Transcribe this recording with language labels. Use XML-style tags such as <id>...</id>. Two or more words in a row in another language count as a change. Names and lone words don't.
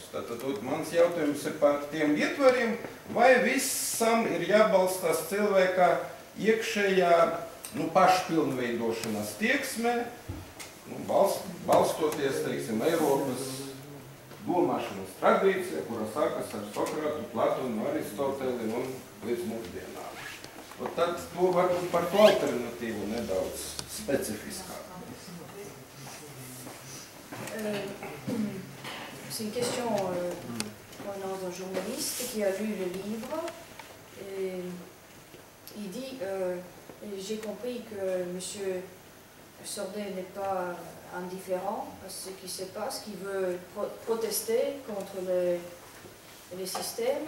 <lv>Tātad mans jautājums ir par tiem ietvariem, vai visam ir jābalstās cilvēka iekšējā pašpilnveidošanas tieksmē, balstoties, teiksim, Eiropas domāšanas tradīcija, kura sākas ar Sokratu, Platonu, Aristoteli un līdz mūsdienām. Tad to varbūt par to alternatīvu nedaudz specifiskāk.</lv> <fr>C'est une question provenant d'un journaliste qui a lu le livre et il dit j'ai compris que M. Sordet n'est pas indifférent à ce qui se passe, qu'il veut protester contre les systèmes.</fr>